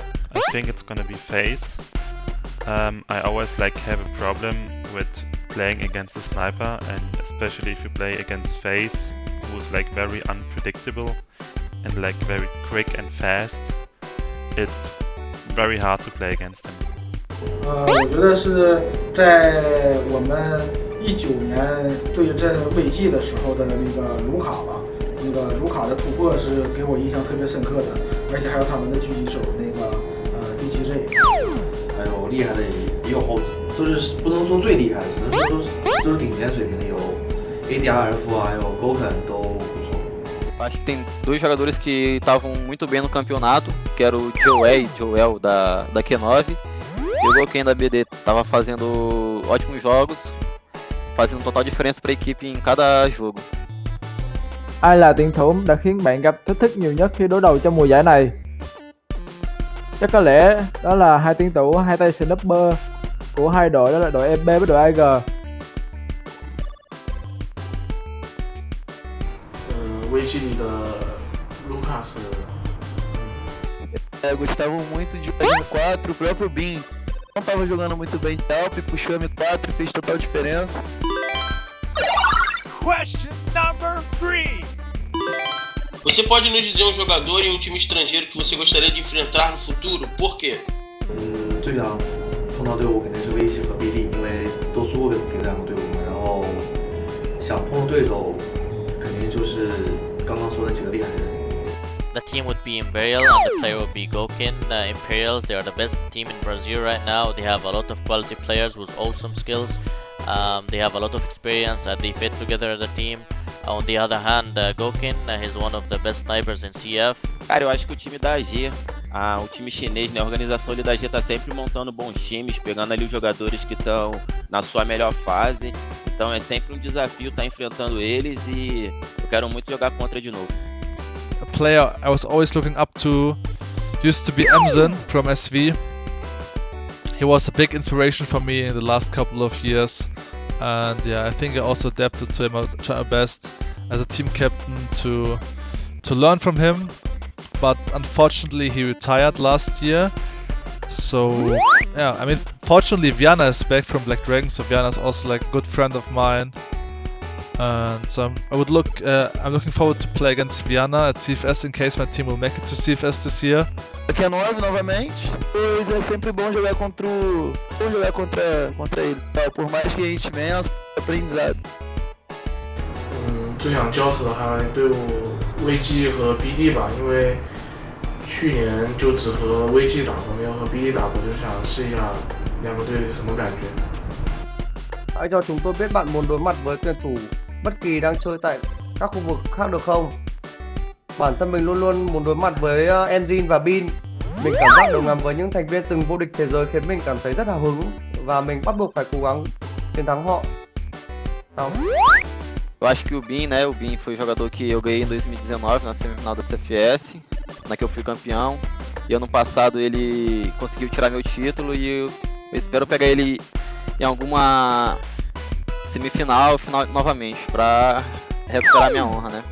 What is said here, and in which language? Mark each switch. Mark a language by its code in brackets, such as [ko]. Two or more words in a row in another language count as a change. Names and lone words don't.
[en] I think it's gonna be FaZe. I always have a problem with playing against a sniper, and especially if you play against FaZe, who's very unpredictable and very quick and fast. It's very hard to play against him. [zh] 我觉得是在我们19年对阵VG的时候的那个卢卡吧，那个卢卡的突破是给我印象特别深刻的，而且还有他们的狙击手那个DGJ，还有厉害的也有后，就是不能说最厉害的，只能说都是顶尖水平的，有 ADRF 啊，还有 Goken 都不错。 [pt] Acho que tem dois jogadores que estavam muito bem no campeonato, que era o Joel da Q9 e o Goken da BD. Tava fazendo ótimos jogos, fazendo total diferença para a equipe em cada jogo. [vi] Ai là tuyển thủ đã khiến bạn gặp thách thức nhiều nhất khi đối đầu trong mùa giải này? Chắc có lẽ đó là hai tuyển thủ hai tay sniper của hai đội, đó là đội MB với đội AG. [zh] VG 里的 Lucas. [pt] Gostavam muito de jogar M4, o próprio Bin não estava jogando muito bem de Alp, puxou M4 e fez total diferença. [en] Question number 3. [pt] Você pode nos dizer um jogador em um time estrangeiro que você gostaria de enfrentar no futuro? Por quê? [zh] 最想碰到队伍肯定是 VG 和 BD， 因为都输过给这两个队伍嘛。然后想碰的对手肯定就是刚刚说的几个厉害的人。 [en] The team would be Imperial and the player would be Gokin. Imperials, they are the best team in Brazil right now. They have a lot of quality players with awesome skills. They have a lot of experience and they fit together as a team. On the other hand, Gokin, he's one of the best snipers in CF. [pt] Cara, eu acho que o time da AG, o time chinês, né, a organização ali da AG tá sempre montando bons times, pegando ali os jogadores que estão na sua melhor fase. Então é sempre um desafio estar enfrentando eles e eu quero muito jogar contra de novo. [en] A player I was always looking up to used to be Emzen from SV. He was a big inspiration for me in the last couple of years, and yeah, I think I also adapted to him. I tried my best as a team captain to learn from him, but unfortunately he retired last year. So yeah, I mean, fortunately Viana is back from Black Dragon, so Viana is also a good friend of mine. And so I'm looking forward to play against Viana at CFS in case my team will make it to CFS this year. [pt] Aqui é 9 novamente, pois é sempre bom jogar contra ele. Por mais que a gente vença, é aprendizado. [zh] 最想交手的还队伍 VG 和 BD 吧，因为去年就只和 VG 打过，没有和 BD 打过，就想试一下两个队什么感觉。 [vi] Hãy cho chúng tôi biết bạn muốn đối mặt với tuyển thủ bất kỳ đang chơi tại các khu vực khác được không? Bản thân mình luôn luôn muốn đối mặt với Engine và Bin. Mình cảm giác đồng hành với những thành viên từng vô địch thế giới khiến mình cảm thấy rất hào hứng và mình bắt buộc phải cố gắng chiến thắng họ. Đó. [pt] Eu acho que o Bin, né? O Bin foi o jogador que eu ganhei em 2019 na semifinal da CFS, na que eu fui campeão. E ano passado ele conseguiu tirar meu título e eu espero pegar ele em alguma semifinal, final novamente, pra recuperar minha honra, né?